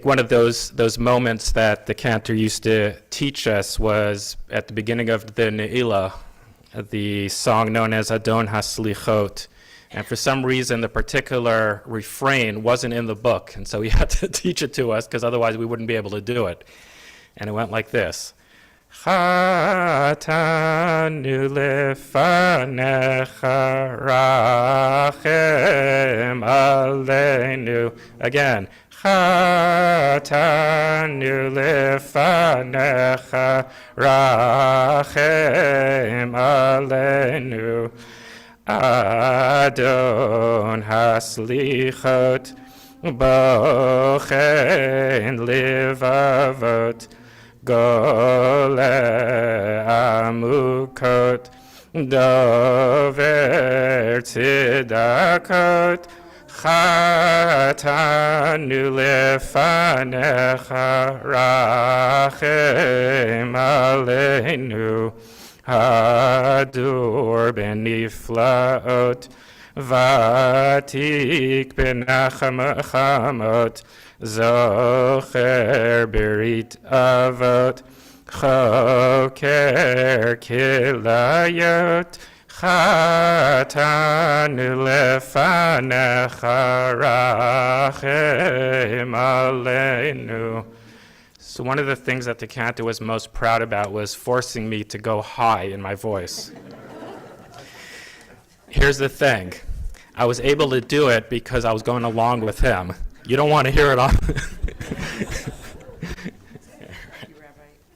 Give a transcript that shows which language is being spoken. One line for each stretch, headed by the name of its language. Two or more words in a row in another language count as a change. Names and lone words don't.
English: one of those moments that the cantor used to teach us was at the beginning of the Ne'ilah, the song known as Adon HaSlichot, And for some reason, the particular refrain wasn't in the book, and so he had to teach it to us, because otherwise we wouldn't be able to do it. And it went like this.
Hebrew: חטאנו לפניך רחם עלינו.
English: Again.
Hebrew: חטאנו לפניך רחם עלינו. אדון הסליחות בוחן לבבות גולה עמוקות דובר צדקות חטאנו לפניך רחם עלינו הדור בנפלאות, ותיק בנחמות, זוכר ברית אבות, חוקר כליות, חטאנו לפניך רחם עלינו.
English: So one of the things that the Cantor was most proud about was forcing me to go high in my voice. Here's the thing. I was able to do it because I was going along with him. You don't want to hear it all. Thank you, Rabbi.